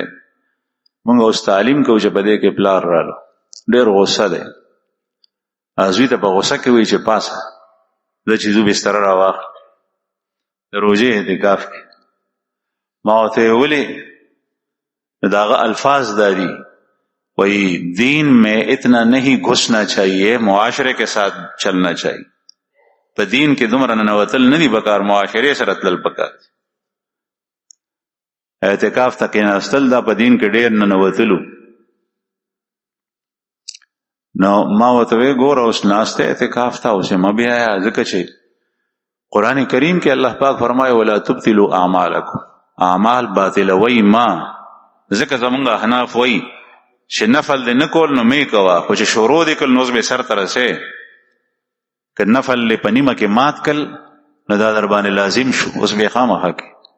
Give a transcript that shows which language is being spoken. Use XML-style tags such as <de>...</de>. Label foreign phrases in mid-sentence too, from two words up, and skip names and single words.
<ps>مونږ اوس تعلیم کوو چې په دې کې پلار رالو ډېر غصه دی زوی ته په غصه کې وی چې پاسه زه چې زو بستره راواخلم د روژې اعتکاف کې ما ورته یې ولې د هغه الفاظ دا دي</ps> <ur>وہی دین میں اتنا نہیں گھسنا چاہیے معاشرے کے ساتھ چلنا چاہیے</ur> <ps>په دین کې دومره ننوتل نه دي پکار معاشرې سره تلل پکار اعتکاف ته کېناستل دا په دین کې ډېر ننوتلو نو ما ورته وی ګوره اوس ناسته اعتکاف ته اوس مه بیایه ځکه چې قرآن کریم کې الله پاک فرمایي</ps> <ar>ولا تبطلوا اعمالکم</ar> <ps>اعمال باطلوي ما ځکه زمونږ احناف وایي چې نفل دې نه کول نو مې کوه خو چې شروع دې کړل نو اوس به سر ته رسې که نفل دې په نیمه کې مات کړل نو دا در باندې لازم شو اوس به خامخا کې</ps>